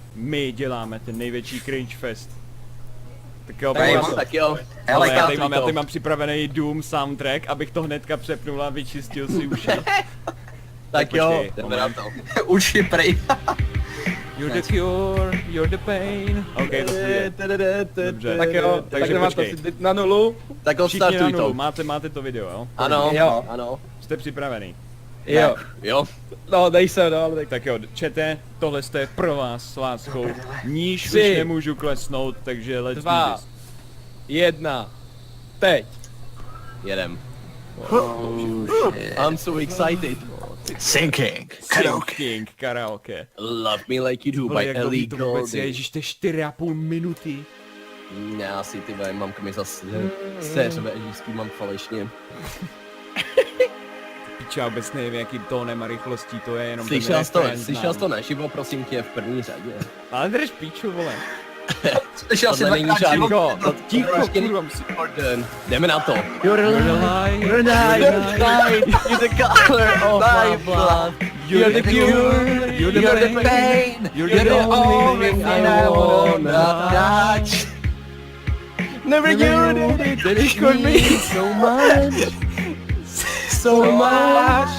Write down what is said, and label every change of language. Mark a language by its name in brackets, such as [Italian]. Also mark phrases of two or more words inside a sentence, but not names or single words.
[Czech] my děláme ten největší cringe fest. Tak jo, Tak jo. ale já teď mám připravený Doom soundtrack, abych to hnedka přepnul a vyčistil si uši. Tak jo, počkej, jdeme na to. Uši prej. [English] You're the cure, you're the pain. [Czech] OK, to půjde. Dobře. Tak jo, Takže tak máte počkej. si na nulu. Tak Všichni na odstartuj nulu, to. máte to video, jo? Ano, Jo. ano. Jste připravený? Jo. Jo. No, dej se, no, ale Tak jo, čete, tohle je pro vás s láskou. Níž už Tři, nemůžu klesnout, takže [English] let's do [Czech] 2, this. 1, teď. Jedem. [English] I'm so excited. Sinking. Sinking karaoke. Love me like you do [Czech] Vole, by jak Ellie dlouhý to vůbec je, Goulding. ježiš, to je 4,5 minuty. Já asi ty vole, mamka mi zase seřve, že s tím mám falešně. Piča, vůbec nevím, jakým tónem a rychlostí to je, jenom Slyšel jsi to, refrén slyšel jsi to znám. naživo, prosím tě, v první řadě. Ale drž píču, vole. Slyšel jsi Tohle není dvakrát žádný život. Ticho, kurva, musí... Gordon. Jdeme na to. [English] You're alive, You're the color of my blood. you're the cure, you're the pain, you're the only thing I wanna touch. Never you did it, that it could be so much, so much.